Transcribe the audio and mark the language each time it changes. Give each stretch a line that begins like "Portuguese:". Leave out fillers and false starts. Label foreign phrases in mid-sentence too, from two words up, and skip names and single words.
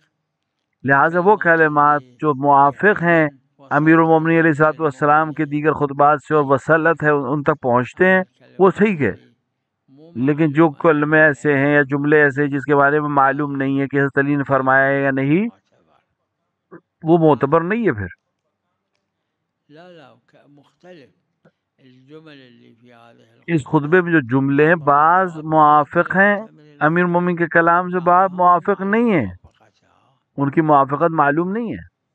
Urdu: لہٰذا وہ کلمات جو موافق ہیں امیر المومنین
Arabic: علیہ الصلوۃ والسلام
Urdu: کے دیگر خطبات سے اور وصلت ہے ان تک پہنچتے ہیں، وہ ٹھیک ہے. لیکن جو کلمے ایسے ہیں یا جملے ایسے جس کے بارے میں معلوم نہیں ہے کہ حضرت علی نے فرمایا ہے یا نہیں، وہ معتبر نہیں ہے. پھر
Arabic: لا لا مختلف الجمل اللي في هذه
Urdu: اس خطبے میں جو جملے ہیں بعض موافق ہیں امیر المومنین کے کلام سے، بعض موافق نہیں ہیں، ان کی موافقت معلوم نہیں ہے.